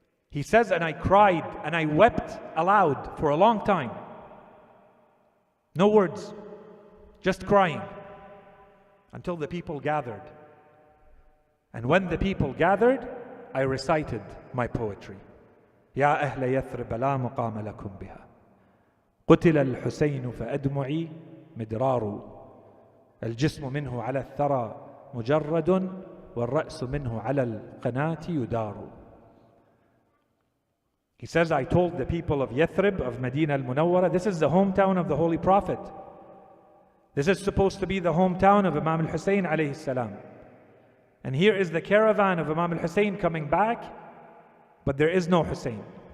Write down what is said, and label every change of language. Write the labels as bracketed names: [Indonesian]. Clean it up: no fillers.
[English] He says, and I cried and I wept aloud for a long time. No words, just crying, until the people gathered. And when the people gathered, I recited my poetry. [Arabic] يا أهل يثرب لا مقام لكم بها قتل الحسين فأدمعي مدرار الجسم منه على الثرى مجرد والرأس منه على القناة يدار. [English] He says, I told the people of Yathrib, of Medina al-Munawwara, this is the hometown of the Holy Prophet. This is supposed to be the hometown of Imam al-Hussein alayhi salam. And here is the caravan of Imam al-Hussein coming back, but there is no Hussein.